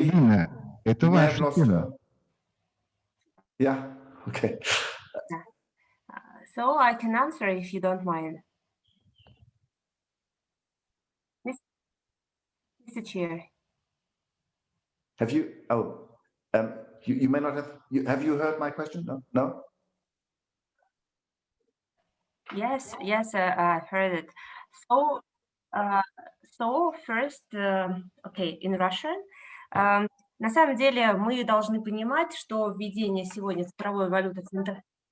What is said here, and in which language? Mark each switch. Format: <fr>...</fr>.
<ru>Elina, это ваша тема.</ru> <en>Yeah. Okay. So I can answer if you don't mind. Mr. Chair. Have you? Oh, you may not have. Have you heard my question? No. No. Yes. I heard it. So, so first, okay, in Russian.</en> <ru>На самом деле мы должны понимать, что введение сегодня цифровой валюты центра...</ru>